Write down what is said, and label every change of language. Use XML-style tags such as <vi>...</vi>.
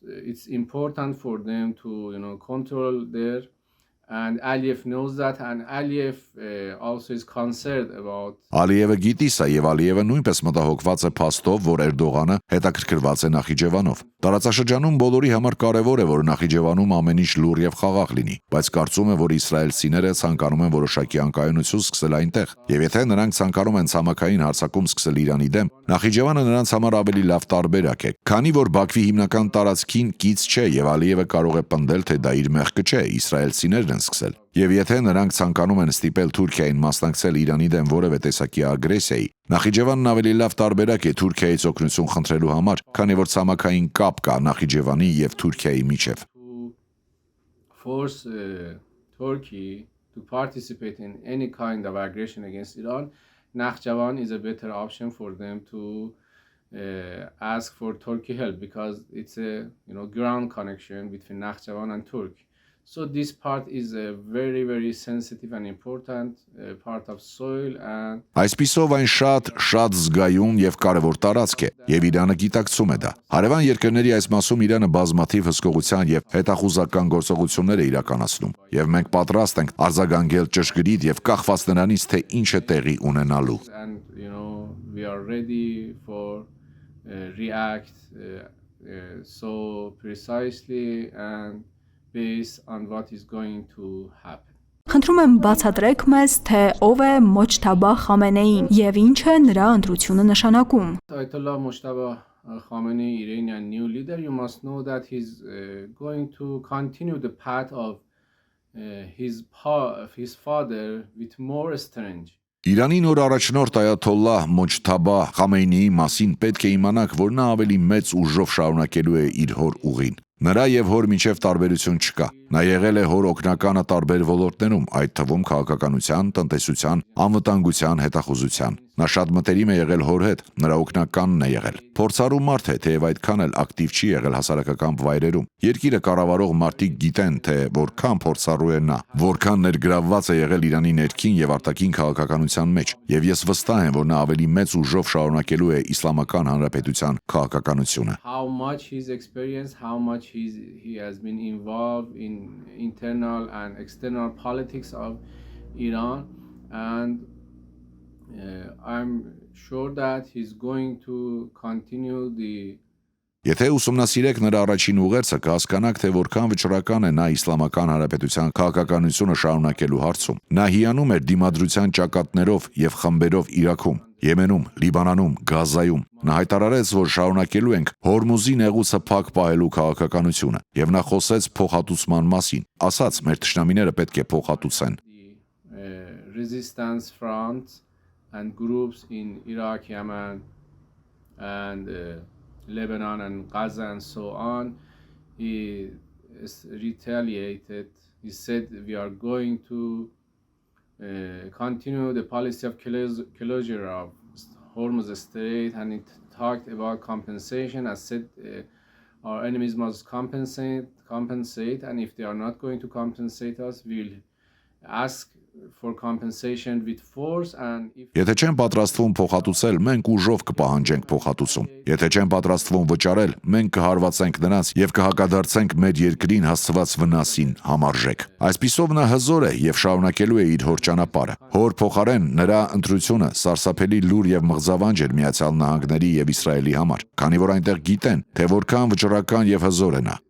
<en>It's important for them to control their, and Aliyev knows that, and Aliyev also is concerned about.</en> <hy>Ալիևը գիտի սա եւ Ալիևը նույնպես մտահոգված է փաստով, որ Էրդողանը հետաքրքրված է Նախիջևանով։ Տարածաշրջանում բոլորի համար կարևոր է, որ Նախիջևանում ամեն ինչ լուռ եւ խաղաղ լինի, բայց կարծում եմ, որ իսրայելցիները ցանկանում են որոշակի անկայունություն սկսել այնտեղ, եւ եթե նրանք ցանկանում են ցամաքային հարձակում սկսել Իրանի դեմ, Նախիջևանը նրանց համար ավելի լավ տարբերակ է, քանի որ Բաքվի հիմնական տարածքին կից չէ եւ Ալիևը կարող է պնդել, թե դա իր մեղքը չէ, իսրայելցիներն են սկսել։ Եվ եթե նրանք ցանկանում են ստիպել Թուրքիային մասնակցել Իրանի դեմ որևէ տեսակի ագրեսիայի, Նախիջևանն ավելի լավ տարբերակ է Թուրքիայից օգնություն խնդրելու համար, քանի որ ցամաքային կապ կա Նախիջևանի եւ Թուրքիայի միջև։</hy> <en>Force Turkey to participate in any kind of aggression against Iran, Nakhchivan is a better option for them to ask for Turkey help because it's a ground connection between Nakhchivan and Turkey. So this part is a very, very sensitive and important part of soil and</en> <hy>Այսպիսով այն շատ զգայուն եւ կարեւոր տարածք է եւ Իրանը գիտակցում է դա։ Հարևան երկրների այս մասում Իրանը բազմաթիվ հսկողության եւ հետախուզական գործողություններ է իրականացնում եւ մենք պատրաստ ենք արձագանքել ճշգրիտ եւ կախված նրանից թե ինչ է տեղի ունենալու։</hy> <en>And we are ready for react so precisely and based on what is going to happen.</en> <hy>Խնդրում եմ բացատրեք մեզ, թե ով է Մոջթաբա Խամենեին եւ ինչ է նրա ընտրությունը նշանակում։</hy> <en>Ayatollah Mojtaba Khamenei, Iranian new leader, you must know that he's going to continue the path of his father with more strength.</en> <hy>Իրանի նոր առաջնորդ Այաթոլլահ Մոջթաբա Խամեյնիի մասին պետք է իմանաք, որ նա ավելի մեծ ուժով շարունակելու է իր հոր ուղին։ Նրա եւ հոր միջև տարբերություն չկա։ Նա եղել է հոր օգնականը տարբեր ոլորտներում, այդ թվում քաղաքականության, տնտեսության, անվտանգության, հետախուզության։ Նա շատ մտերիմ է եղել հոր հետ, նրա օգնականն է եղել։ Փորձառու մարդ է, թեև այդքան էլ ակտիվ չի եղել հասարակական վայրերում։ Երկիրը կառավարող մարդիկ գիտեն, թե որքան փորձառու է նա, որքան ներգրավված է եղել Իրանի ներքին եւ արտաքին քաղաքականության մեջ, եւ ես վստահ եմ, որ նա ավելի մեծ ուժով շարունակելու է Իսլամական Հանրապետության քաղաքականությունը։</hy> <en>How much his experience, how much he has been involved in internal and external politics of Iran, and I'm sure that he's going to continue the</en> <hy>Եթե ուսումնասիրեք նրա առաջին ուղերձը, կհասկանաք, թե որքան վճռական է նա Իսլամական Հանրապետության քաղաքականությունը շարունակելու հարցում։ Նա հիանում էր դիմադրության ճակատներով եւ խմբերով Իրաքում, Եմենում, Լիբանանում, Գազայում։ Նա հայտարարեց, որ շարունակելու ենք Հորմուզի նեղուցը փակ պահելու քաղաքականությունը, եւ նա խոսեց փոխհատուցման մասին։ Ասաց, մեր թշնամիները պետք է փոխհատուցեն։</hy> <en>Resistance front and groups in Iraq, Yemen and Lebanon and Gaza and so on, he retaliated. He said we are going to continue the policy of closure of Hormuz Strait, and it talked about compensation. I said our enemies must compensate, and if they are not going to compensate us, we will ask for compensation with force, and if</en> <hy>Եթե չեն պատրաստվում փոխհատուցել, մենք ուժով կպահանջենք փոխհատուցում։ Եթե չեն պատրաստվում վճարել, մենք կհարվածենք նրանց եւ կհակադարձենք մեր երկրին հասցված վնասին համարժեք։ Այսպիսով նա հզոր է եւ շարունակելու է իր հոր ճանապարհը։ Հոր փոխարեն նրա ընտրությունը սարսափելի լուր եւ մղձավանջ էր Միացյալ Նահանգների եւ Իսրայելի համար, քանի որ այնտեղ գիտեն, թե որքան վճռական եւ հզոր է նա։</hy>